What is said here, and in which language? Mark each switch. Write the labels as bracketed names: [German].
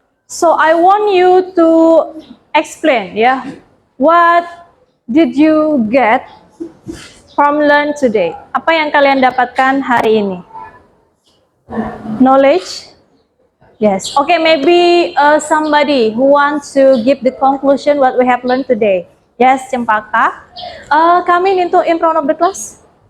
[English] So I want you to explain ya. What did you get from learn today? [Indonesian] Apa yang kalian dapatkan hari ini? [English] Knowledge? Yes. Okay, maybe somebody who wants to give the conclusion what we have learned today. Yes, Cempaka. Come in front of the class.